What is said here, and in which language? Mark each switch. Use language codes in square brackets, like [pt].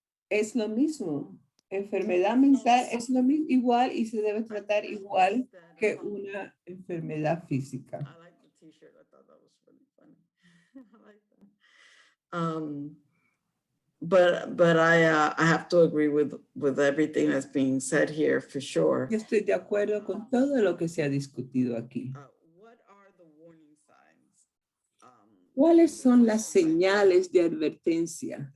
[es] Es lo mismo. Enfermedad mental es lo mismo, igual y se debe tratar igual que una enfermedad física. [en] I like the t-shirt. I thought that was really funny. I like that. But I have to agree with everything that's being said here for sure. [es] Yo estoy de acuerdo con todo lo que se ha discutido aquí. [en] What are the warning signs? [es] ¿Cuáles son las señales de advertencia?